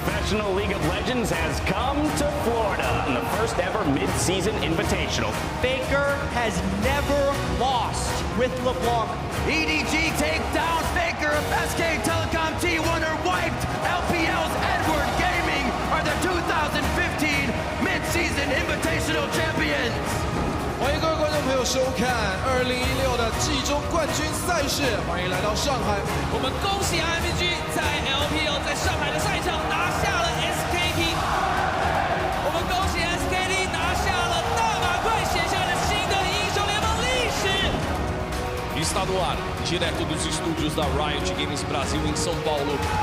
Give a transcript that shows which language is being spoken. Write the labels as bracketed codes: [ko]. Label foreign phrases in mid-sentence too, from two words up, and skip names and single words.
[en] Invitational League of Legends has come to Florida in the first ever mid-season Invitational. Faker has never lost with LeBlanc. EDG take down Faker. SK Telecom T1 are wiped. LPL's Edward Gaming are the 2015 mid-season Invitational champions. [zh] 欢迎各位观众朋友收看2016的季中冠军赛事，欢迎来到上海。我们恭喜 IMG 在 LPL 在上海的赛场拿下了 SKT， 我们恭喜 SKT 拿下了大马快写下了新的英雄联盟历史。 [pt] Está no ar, direto dos estúdios da Riot Games Brasil em São Paulo.